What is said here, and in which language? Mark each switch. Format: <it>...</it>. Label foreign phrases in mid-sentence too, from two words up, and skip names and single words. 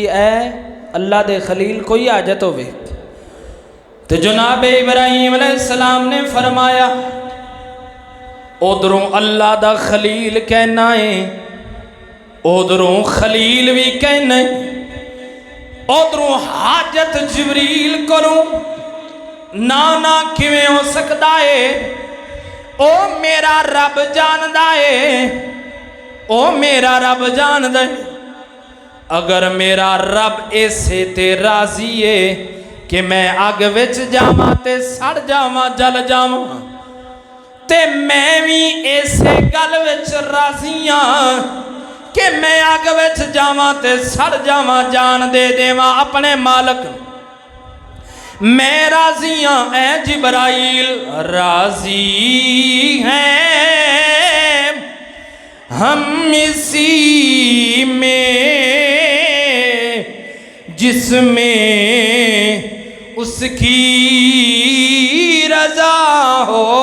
<pa>اے اللہ دے خلیل کوئی حاجت ہوئے تو جناب ابراہیم علیہ السلام نے فرمایا ادھروں اللہ دا خلیل کہنا ہے ادھروں خلیل بھی کہنا ہے ادھروں حاجت جبریل کروں نا کیویں ہو سکدا ہے، او میرا رب جاندا ہے، او میرا رب جاندا ہے. اگر میرا رب ایسے تے راضی ہے کہ میں اگ وچ جاواں تے سڑ جاواں جل جاواں، تے میں بھی ایسے گل وچ راضی ہاں کہ میں اگ وچ جاواں تے سڑ جاواں، جان دے دیواں اپنے مالک. میں راضی ہاں اے جبرائیل,</pa> <ur>راضی ہیں ہم اسی میں جس میں اس کی رضا ہو.</ur>